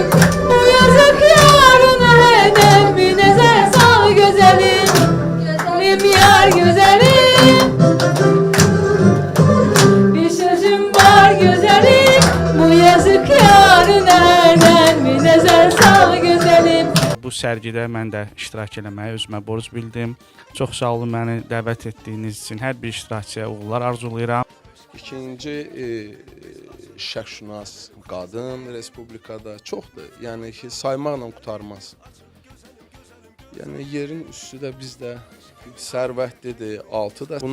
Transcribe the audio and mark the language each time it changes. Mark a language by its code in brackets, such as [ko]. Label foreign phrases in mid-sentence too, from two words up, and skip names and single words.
[az] Bu yazık yarına hemen bir nezer sal güzelim. Güzelim yar güzelim, bir sözüm var güzelim. Bu yazık yarına hemen bir nezer sal güzelim. Bu sərgidə mən də iştirak eləməyi özümə borc bildim. Çox sağ olun məni dəvət etdiyiniz üçün. Hər bir iştirakçıya uğurlar arzulayıram. İkinci şərqşünas qadın respublikada çoxdur. Yəni ki, saymaqla qurtarmaz. Yəni yerin üstü də bizdə sərvətlidir, altı da.